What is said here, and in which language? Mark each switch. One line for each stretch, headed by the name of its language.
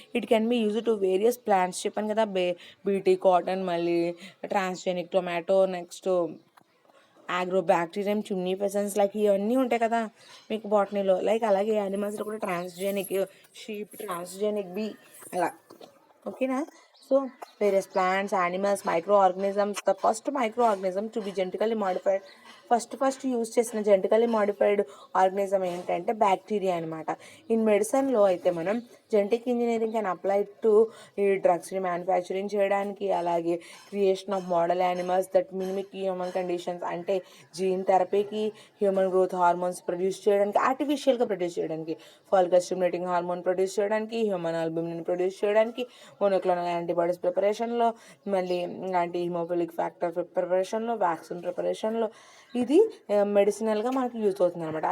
English: it can be use to various plants
Telugu: చెప్పాను కదా, BT cotton, మళ్ళీ transgenic tomato, next bacterium chimney పెసన్స్, like ఇవన్నీ ఉంటాయి కదా మీకు బాటనీలో. లైక్ అలాగే యానిమల్స్లో కూడా ట్రాన్స్జెనిక్ షీప్, ట్రాన్స్జెనిక్ బీ అలా. ఓకేనా.
English: So various plants, animals, microorganisms. The first microorganism to be genetically modified,
Telugu: first use చేసిన జెనెటికలీ మాడిఫైడ్ ఆర్గనిజం ఏంటంటే బ్యాక్టీరియా అనమాట. ఇన్ మెడిసిన్లో అయితే మనం genetic engineering can apply to ఈ డ్రగ్స్ని మ్యానుఫ్యాక్చరింగ్ చేయడానికి, అలాగే
English: creation of model animals that mimic human conditions,
Telugu: అంటే gene థెరపీకి, human growth hormones produce చేయడానికి, ఆర్టిఫిషియల్గా ప్రొడ్యూస్ చేయడానికి, ఫాలికల్ స్టిమ్యులేటింగ్ హార్మోన్ ప్రొడ్యూస్ చేయడానికి, హ్యూమన్ ఆల్బుమిన్ ప్రొడ్యూస్ చేయడానికి, మోనోక్లోనల్ యాంటీబాడీస్ ప్రిపరేషన్లో, మళ్ళీ యాంటీ హిమోఫిలిక్ ఫ్యాక్టర్ ప్రిపరేషన్లో, వ్యాక్సిన్ ప్రిపరేషన్లో ఇది మెడిసినల్గా మనకి యూజ్ అవుతుంది అనమాట.